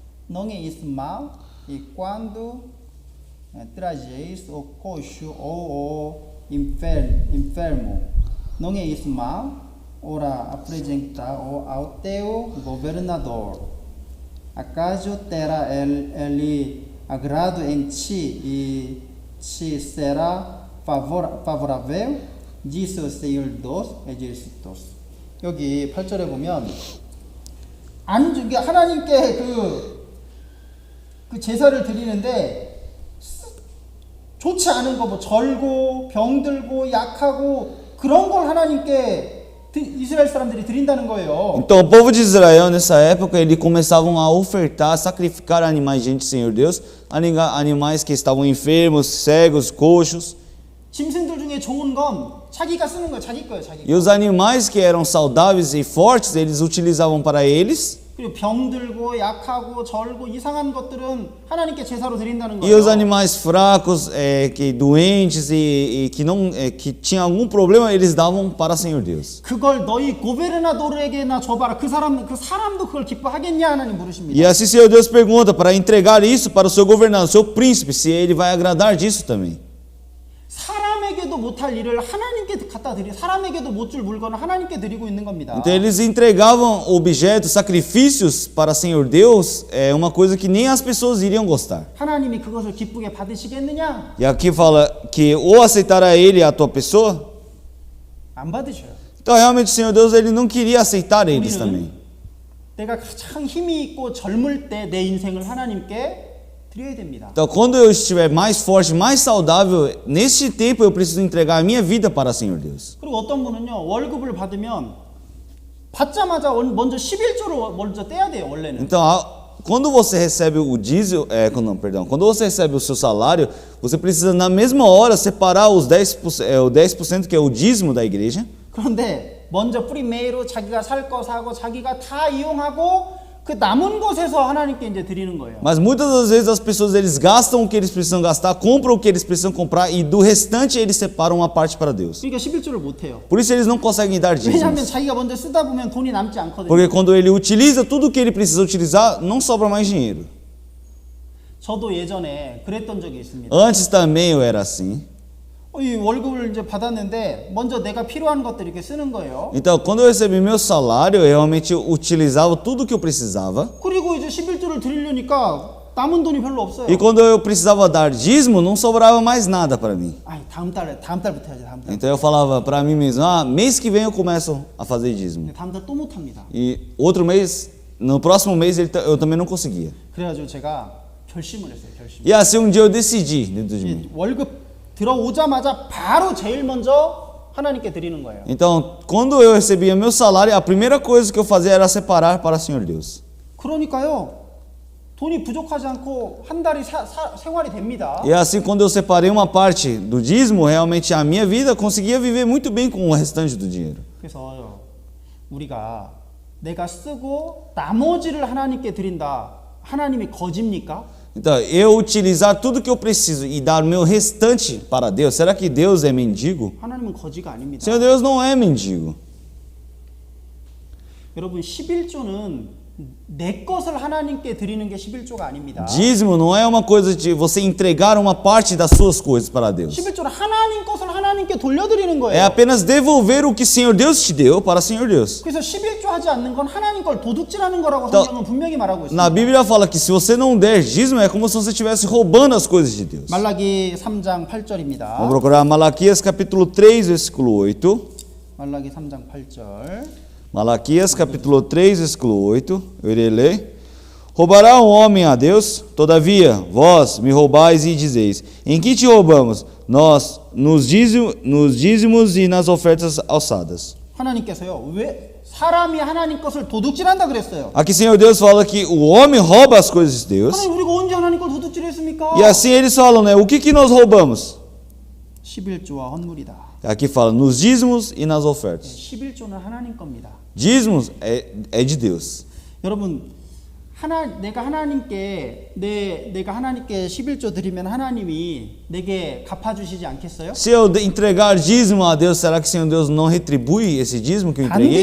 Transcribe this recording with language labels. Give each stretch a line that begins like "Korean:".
Portuguese: não é isso mal, e quando trajeis o coxo ou o enfermo, não é isso mal, ora apresentar-o ao teu governador. Acaso terá ele agrado em ti e te será favorável? Disse o Senhor dos exércitos.
Korean: 여기 8절에 보면 하나님께 그 제사를 드리는데 좋지 않은 거 뭐 절고 병들고 약하고 그런 걸 하나님께 이스라엘 사람들이 드린다는 거예요.
Portuguese: Então, o povo de Israel, nessa época, eles começavam a ofertar, sacrificar animais diante do Senhor Deus, animais que estavam enfermos, cegos, coxos.
Korean: 짐승들 중에 좋은 건 자기가 쓰는 거예요. 자기 거예요. 자기 거.
Portuguese: E os animais que eram saudáveis e fortes, eles utilizavam para eles.
Korean: 그리고 병들고 약하고 절고 이상한 것들은 하나님께 제사로 드린다는
Portuguese: E
Korean: 거예요.
Portuguese: os animais fracos, que doentes e que não que tinham algum problema, eles davam para o Senhor Deus.
Korean: 그걸 너희 고베르나도르에게나 줘봐라. 그 사람도 그걸 기뻐하겠냐 하나님 물으십니다.
Portuguese: E assim o Senhor Deus pergunta para entregar isso para o seu governador, o seu príncipe, se ele vai agradar disso também.
Korean: 사람에게도 못할 일을 하나님께 갖다 드리, 사람에게도 못 줄 물건을 하나님께 드리고 있는 겁니다.
Portuguese: Então eles entregavam objetos, sacrifícios para o Senhor Deus, é uma coisa que nem as pessoas iriam gostar.
Korean: 하나님이 그것을 기쁘게 받으시겠느냐?
Portuguese: E aqui fala que ou aceitará ele a tua pessoa.
Korean: 안 받으셔요.
Portuguese: Então realmente o Senhor Deus ele não queria aceitar eles
Korean: 우리는
Portuguese: também.
Korean: 내가 가장 힘이 있고 젊을 때 내 인생을 하나님께 드려야 됩니다.
Portuguese: Então quando eu estiver mais forte, mais saudável, neste tempo eu preciso entregar a minha vida para o Senhor Deus.
Korean: 그리고 어떤 분은요 월급을 받으면 받자마자 먼저 11조를 먼저 떼야 돼요 원래는.
Portuguese: Então quando você recebe o dízimo, quando você recebe o seu salário, você precisa na mesma hora separar os 10% que é o dízimo da igreja.
Korean: 그런데 먼저 프리메이로 자기가 살 거 사고 자기가 다 이용하고 그 남은 것에서 하나님께 이제 드리는 거예요.
Portuguese: Mas muitas das vezes as pessoas eles gastam o que eles precisam gastar, compram o que eles precisam comprar e do restante eles separam uma parte para Deus.
Korean: 그러니까 11조를 못 해요.
Portuguese: Por isso eles não conseguem dar
Korean: 왜냐하면
Portuguese: dízimos.
Korean: 자기가 먼저 쓰다 보면 돈이 남지 않거든요.
Portuguese: Porque quando ele utiliza tudo o que ele precisa utilizar, não sobra mais dinheiro.
Korean: 저도 예전에 그랬던 적이 있습니다.
Portuguese: Antes também eu era assim.
Korean: 이 월급을 이제 받았는데 먼저 내가 필요한 것들 이렇게 쓰는 거예요.
Portuguese: Então, quando eu recebi meu salário, eu realmente utilizava tudo o que eu precisava.
Korean: 그리고 이제 11조를 드리려니까 남은 돈이 별로 없어요.
Portuguese: E quando eu precisava dar dízimo, não sobrava mais nada para mim.
Korean: 아이 다음 달부터 해야지 다음 달.
Portuguese: Então eu falava para mim mesmo, mês que vem eu começo a fazer dízimo.
Korean: 근데 다음 달 또 못 합니다.
Portuguese: E outro mês, no próximo mês eu também não conseguia.
Korean: 그래가지고 제가 결심을 했어요. 결심.
Portuguese: E assim um dia eu decidi dentro de mim.
Korean: 월급 들어오자마자 바로 제일 먼저 하나님께 드리는 거예요.
Portuguese: Então, quando eu recebia meu salário, a primeira coisa que eu fazia era separar para o Senhor Deus.
Korean: 그러니까요. 돈이 부족하지 않고 한 달이 생활이 됩니다.
Portuguese: E assim, quando eu separei uma parte do dízimo, realmente a minha vida conseguia viver muito bem com o restante do dinheiro.
Korean: 그래서 우리가 내가 쓰고 나머지를 하나님께 드린다. 하나님이 거짓입니까?
Portuguese: Então, eu utilizar tudo que eu preciso e dar o meu restante para Deus, será que Deus é mendigo?
Korean: 하나님은 거지가 아닙니다.
Portuguese: Senhor Deus não é mendigo.
Korean: 여러분 11조는 내 것을 하나님께 드리는 게 11조가 아닙니다.
Portuguese: Dízimo não é uma coisa de você entregar uma parte das suas coisas para Deus.
Korean: 11조는 하나님 것을 하나님께 돌려드리는
Portuguese: É
Korean: 거예요.
Portuguese: apenas devolver o que o Senhor Deus te deu para o Senhor Deus.
Korean: 그래서 11조 하지 않는 건 하나님 걸 도둑질하는 거라고 또- 성경은 분명히 말하고
Portuguese: Na
Korean: 있습니다.
Portuguese: Bíblia fala que se você não der dízimo, é como se você estivesse roubando as coisas de Deus.
Korean: 말라기 3장 8절입니다.
Portuguese: Vamos procurar Malaquias capítulo 3, versículo 8.
Korean: 말라기 3장 8절.
Portuguese: Malaquias capítulo 3, versículo 8. Eu irei ler. Roubará um homem a Deus? Todavia, vós me roubais e dizeis: em que te roubamos? Nós, nos dízimos e nas ofertas alçadas.
Korean: 하나님께서요. 왜 사람이 하나님 것을 도둑질한다 그랬어요?
Portuguese: Aqui, Senhor Deus fala que o homem rouba as coisas de Deus.
Korean: 하나님 우리가 언제 하나님 걸 도둑질했습니까?
Portuguese: E assim eles falam, né? O que nós roubamos?
Korean: 11조와 헌물이다.
Portuguese: Aqui fala nos dízimos e nas ofertas.
Korean: 11조는 하나님 겁니다.
Portuguese: Dízimos é de Deus.
Korean: 여러분 내가 하나님께 11조 드리면 하나님이 내게 갚아주시지 않겠어요?
Portuguese: Se eu entregar dízimo a Deus, será que o Senhor Deus não retribui esse dízimo que eu entreguei?